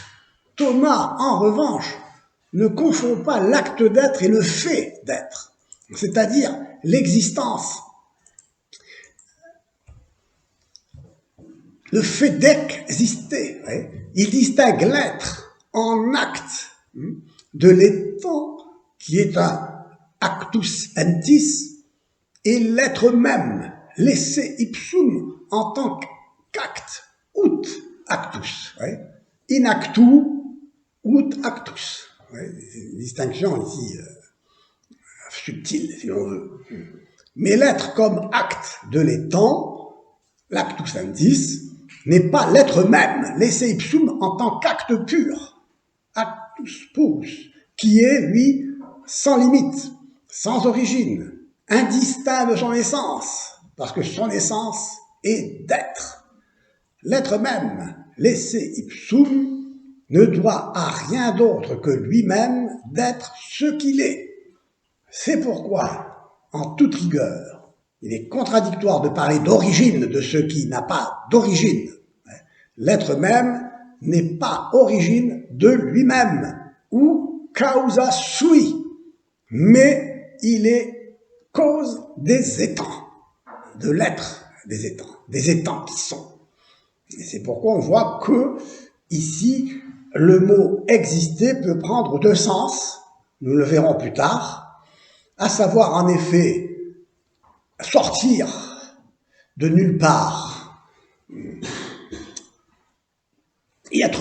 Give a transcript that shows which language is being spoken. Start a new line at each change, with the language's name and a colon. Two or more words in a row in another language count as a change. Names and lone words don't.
French: Thomas, en revanche, ne confond pas l'acte d'être et le fait d'être, c'est-à-dire l'existence, le fait d'exister. Il distingue l'être en acte de l'étant qui est un
Latin: actus entis
French: et l'être même, l'
Latin: esse ipsum
French: en tant qu'acte,
Latin: ut actus. In actu ut actus.
French: Une distinction ici subtile, si l'on veut. Mais l'être comme acte de l'étant, l'
Latin: actus entis,
French: n'est pas l'être même, l'
Latin: esse ipsum
French: en tant qu'acte pur,
Latin: actus purus,
French: qui est, lui, sans limite, sans origine, indistinct de son essence, parce que son essence est d'être. L'être même, l'
Latin: esse ipsum,
French: ne doit à rien d'autre que lui-même d'être ce qu'il est. C'est pourquoi, en toute rigueur, il est contradictoire de parler d'origine de ce qui n'a pas d'origine. L'être même n'est pas origine de lui-même, ou
Latin: causa sui,
French: mais il est cause des étangs, de l'être des étangs qui sont. Et c'est pourquoi on voit que, ici, le mot exister peut prendre deux sens, nous le verrons plus tard, à savoir en effet sortir de nulle part et être